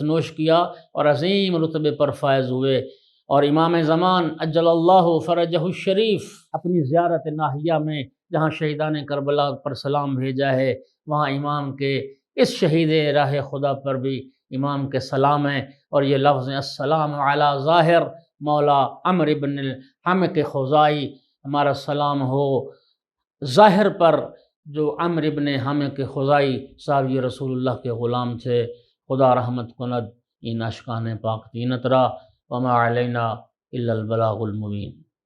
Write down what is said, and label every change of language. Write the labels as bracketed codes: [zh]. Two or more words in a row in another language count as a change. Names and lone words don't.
[ur] نوش کیا اور عظیم رتبے پر فائز ہوئے، اور امام زمان [ar] اجل اللہ فرجہ الشریف [ur] اپنی زیارت ناحیہ میں جہاں شہیدان کربلا پر سلام بھیجا ہے، وہاں امام کے اس شہید راہ خدا پر بھی امام کے سلام ہیں، اور یہ لفظ [ar] السلام علی ظاہر مولا [ur] عمرو بن حمق خزاعی، ہمارا سلام ہو ظاہر پر جو عمرو بن حمق خزاعی صحابی رسول اللہ کے غلام تھے۔ [fa] خدا رحمت کند این اشکان پاک تینت را [ar] وما علینا الا البلاغ المبین۔